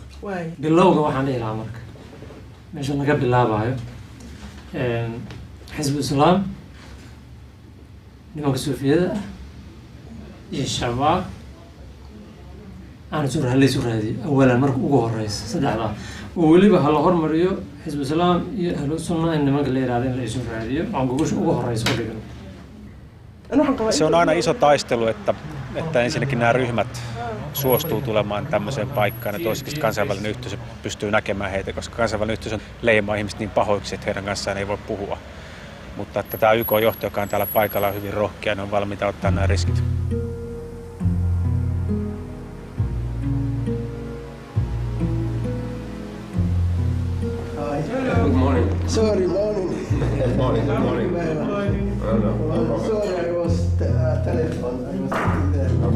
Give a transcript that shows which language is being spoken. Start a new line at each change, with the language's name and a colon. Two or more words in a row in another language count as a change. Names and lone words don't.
Somali: bilowga waxaan leeyahay marka meesha laga bilaabayo Xisbul Islam nimanka Suufiyada iyo shabaab aan soo raadi awalan marka ugu horeysa saddexda oo waliba hal hormariyo Xisbul Islam iyo ahlu sunna in nimanka la yiraahdo in la soo raadiyo aan gogosha ugu horeysa oo dhigan.
Finnish: Se on aina iso taistelu, että ensinnäkin nämä ryhmät suostuu tulemaan tämmöiseen paikkaan ja toiseksi kansainvälinen yhteisö pystyy näkemään heitä, koska kansainvälinen yhteisö leimaa ihmiset niin pahoiksi, että heidän kanssaan ei voi puhua. Mutta että tämä YK-johto, joka on täällä paikalla, on hyvin rohkea, ne on valmiita ottaa nämä riskit.
English: Good morning. Sorry, morning. Good morning. Good morning. Sorry, I was telephone. I was sitting there.